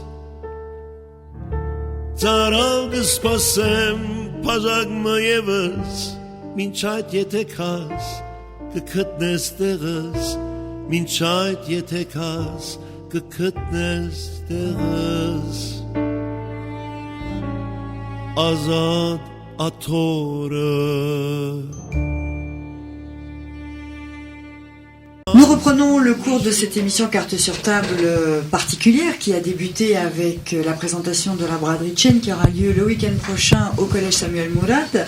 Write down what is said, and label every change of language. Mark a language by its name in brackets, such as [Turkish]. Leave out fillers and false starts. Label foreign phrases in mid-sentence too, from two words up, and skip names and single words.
[Armenian] Ծարավ կսպասեմ, բաժակ մը եվս, մինչ այդ եթե կաս, կգտնես տեղս Մինչ այդ եթե կաս, կգտնես տեղս Ազատ [French] Nous reprenons le cours de cette émission Carte sur table particulière qui a débuté avec la présentation de la braderie Chen qui aura lieu le week-end prochain au collège Samuel Mourad.